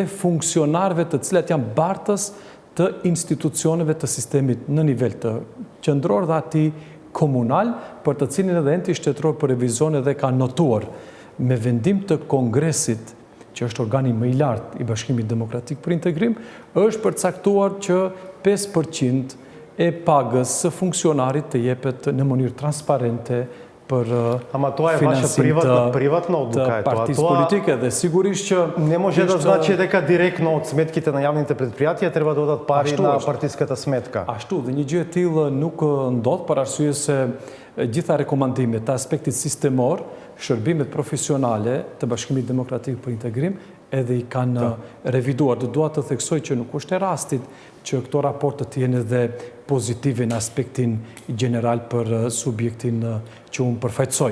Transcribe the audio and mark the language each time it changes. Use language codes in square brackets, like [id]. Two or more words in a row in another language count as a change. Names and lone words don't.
[sq] funksionarëve të cilat janë bartës të institucioneve të sistemit në nivel të qendror dhe atij komunal, për të cilin edhe enti shtetëror për revizion edhe ka notuar me vendim të Kongresit, që është organi më i lartë i Bashkimit Demokratik për Integrim, është përcaktuar që 5% e pagës së funksionarit të jepet në mënyrë transparente për finansim të partisë politike dhe sigurisht që [mk] не може да значи дека директно од сметките на јавните предпријатија треба да додат пари на партиската сметка. [sq] Ashtu, dhe një gjë e tillë nuk ndodh për arsye se gjitha rekomandimet të aspektit sistemor, shërbimet profesionale të Bashkimit Demokratik për Integrim edhe i kanë reviduar. Do dua të theksoj që nuk është e rastit që këto raporte të jenë edhe pozitiven aspektin general për subjektin që unë përfaqësoj.